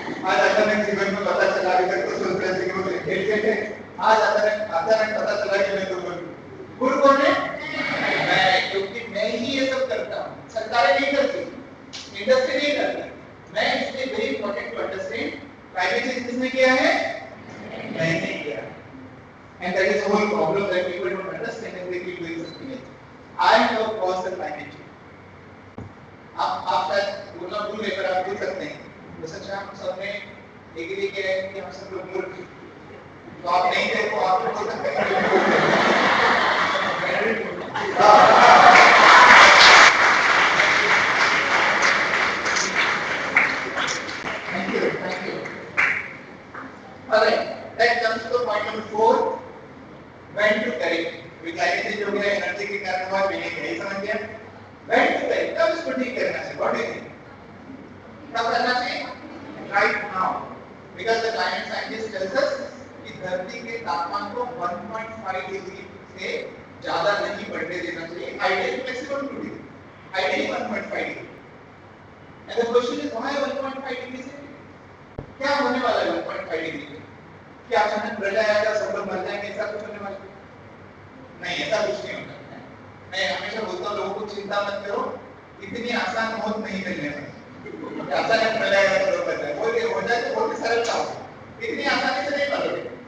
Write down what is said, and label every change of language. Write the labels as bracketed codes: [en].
[hi] आज अचानक जीवन में पता चला, अभी तक तो सोच रहे थे कि वो इंटेलिजेंट है, आज अचानक पता चला कि मैं तो मूर्ख। कौन है? मैं, क्योंकि मैं ही ये सब करता हूँ, सरकारें नहीं करती, इंडस्ट्री नहीं करती, मैं। इसलिए [en] very important to understand, [hi] climate change किसने किया है? मैंने किया। [en] And that is the whole problem that people don't understand and they keep doing something else. I am the cause of climate change. [hi] आप शायद बोलना भूल गए, पर आप बोल सकते हैं, तो सच हम सबने एग्री किया है कि हम सब लोग मूर्ख हैं। तो आप नहीं थे तो आप बोल सकते हैं कि हम मूर्ख हैं। [en] Thank you. All right, that comes to point number 4. When to correct? [hi] Climate change हो गया, एनर्जी के कारण हुआ, मैंने यही समझ गया। [en] When to correct? [hi] कब इसको ठीक करना चाहिए? [en] What do you think? [hi] कब करना चाहिए? [en] Right now, because the climate scientist tells us [hi] कि धरती के तापमान को 1.5 डिग्री से ज्यादा नहीं बढ़ने देना चाहिए। [en] Ideally maximum 2 degree, ideally 1.5 degree. And the question is why 1.5 degree से? [hi] क्या होने वाला है 1.5 डिग्री से? क्या अचानक प्रलय आएगा, सब लोग मर जाएंगे, ऐसा कुछ होने वाला नहीं, ऐसा कुछ नहीं होता। मैं हमेशा बोलता हूँ लोगों को, चिंता मत करो, इतनी आसान मौत नहीं मिलने वाली। अचानक प्रलय आएगा तो लोग मर जाएंगे, वो हो जाए तो बहुत ही सरलता हो, इतनी आसानी से नहीं मरोगे।